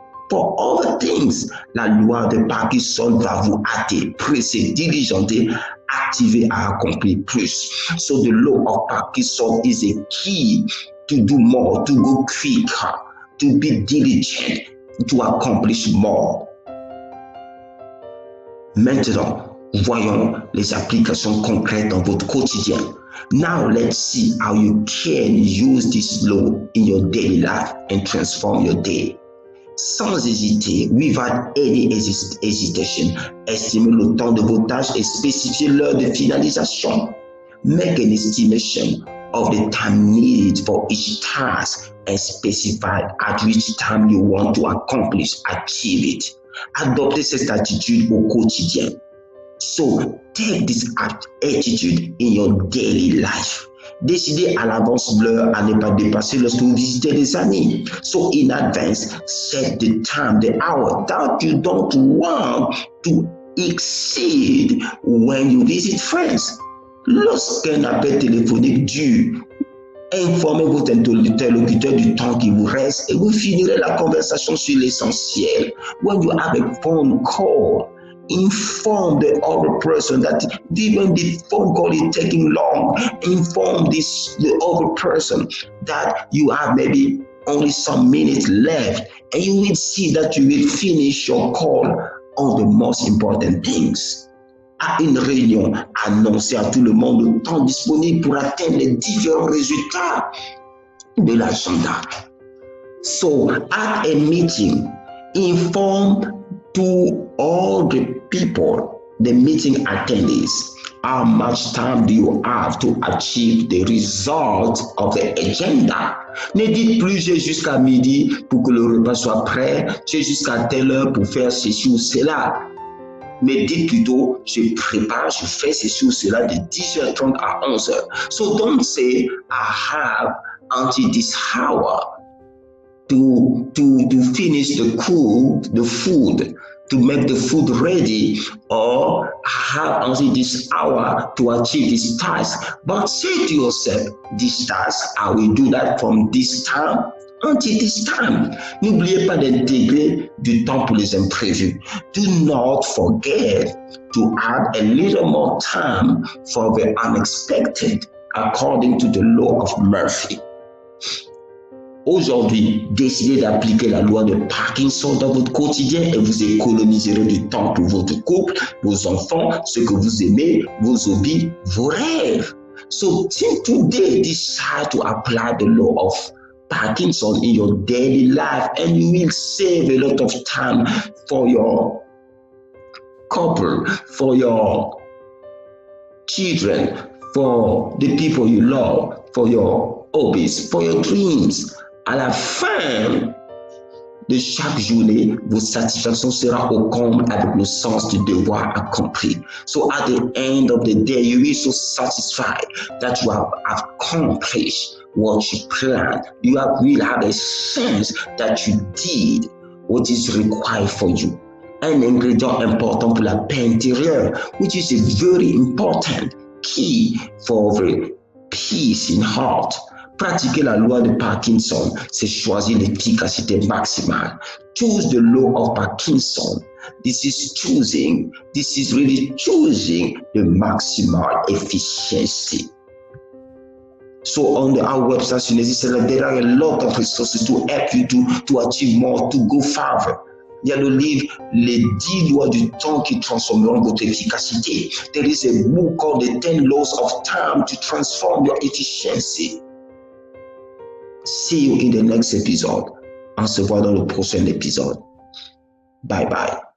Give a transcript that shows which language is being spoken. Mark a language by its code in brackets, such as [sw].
[en] For other things, [fr] la loi de Parkinson va vous hâter, presser, diligenter, activer à accomplir plus. [en] So the law of Parkinson is a key to do more, to go quicker, to be diligent, to accomplish more. [fr] Maintenant, voyons les applications concrètes dans votre quotidien. [en] Now let's see how you can use this law in your daily life and transform your day. [fr] Sans hésiter, [en] without any hesitation, [fr] estimez le temps de vos tâches et spécifiez l'heure de finalisation. [en] Make an estimation of the time needed for each task and specify at which time you want to achieve it. [fr] Adoptez cette attitude au quotidien. [en] So, take this attitude in your daily life. [fr] Décidez à l'avance l'heure à ne pas dépasser lorsque vous visitez les amis. [en] So, in advance, set the time, the hour that you don't want to exceed when you visit friends. [fr] Lorsqu'un appel téléphonique dure, informez votre interlocuteur du temps qui vous reste et vous finirez la conversation sur l'essentiel. [en] When you have a phone call, inform the other person that even the phone call is taking long. Inform the other person that you have maybe only some minutes left, and you will see that you will finish your call on the most important things. [fr] À une réunion, annoncez à tout le monde le temps disponible pour atteindre les différents résultats de l'agenda. [en] So, at a meeting, inform to all the people, the meeting attendees, how much time do you have to achieve the result of the agenda. [fr] Ne dites plus j'ai jusqu'à midi pour que le repas soit prêt, j'ai jusqu'à telle heure pour faire ceci ou cela. Mais dites plutôt, je prépare, je fais ceci ou cela de 10h30 à 11h. [en] So don't say, I have until this hour to finish the food, to make the food ready, or I have until this hour to achieve this task. But say to yourself, this task, I will do that from this time until this time. [fr] N'oubliez pas d'intégrer du temps pour les imprévus. [en] Do not forget to add a little more time for the unexpected, according to the law of Murphy. [fr] Aujourd'hui, décidez d'appliquer la loi de Parkinson dans votre quotidien et vous économiserez du temps pour votre couple, vos enfants, ce que vous aimez, vos hobbies, vos rêves. [en] So today, decide to apply the law of Parkinson in your daily life, and you will save a lot of time for your couple, for your children, for the people you love, for your hobbies, for your dreams. [fr] À la fin de chaque journée, votre satisfaction sera au comble avec le sens du devoir accompli. [en] So at the end of the day, you will be so satisfied that you have accomplished what you planned. You will have a sense that you did what is required for you. [fr] Un ingrédient important pour la paix intérieure, [en] which is a very important key for the peace in heart. [fr] Pratiquer la loi de Parkinson, c'est choisir l'efficacité maximale. [en] Choose the law of Parkinson. This is really choosing the maximal efficiency. So on our website, there are a lot of resources to help you to achieve more, to go farther. [fr] Il y a le livre Les 10 lois du temps qui transformeront votre efficacité. [en] There is a book called The 10 Laws of Time to Transform Your Efficiency. See you in the next episode. [fr] On se voit dans le prochain épisode. [en] Bye bye.